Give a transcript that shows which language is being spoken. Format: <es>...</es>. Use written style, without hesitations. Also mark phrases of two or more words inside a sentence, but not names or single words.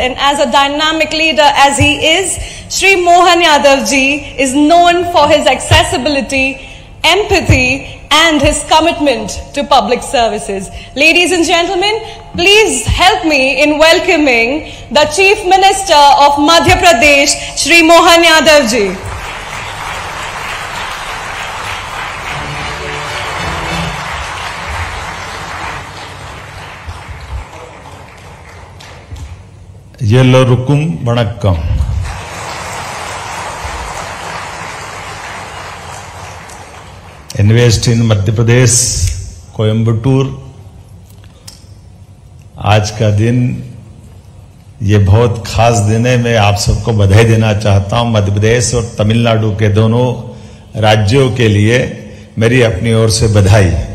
<en>And as a dynamic leader as he is, Shri Mohan Yadav ji is known for his accessibility, empathy and his commitment to public services. Ladies and gentlemen, please help me in welcoming the Chief Minister of Madhya Pradesh, Shri Mohan Yadav ji.</en> <ta>எல்லோருக்கும் வணக்கம்.</ta> <hi>इन्वेस्ट इन मध्य प्रदेश कोयम्बटूर, आज का दिन ये बहुत खास दिन है. मैं आप सबको बधाई देना चाहता हूं. मध्य प्रदेश और तमिलनाडु के दोनों राज्यों के लिए मेरी अपनी ओर से बधाई.</hi>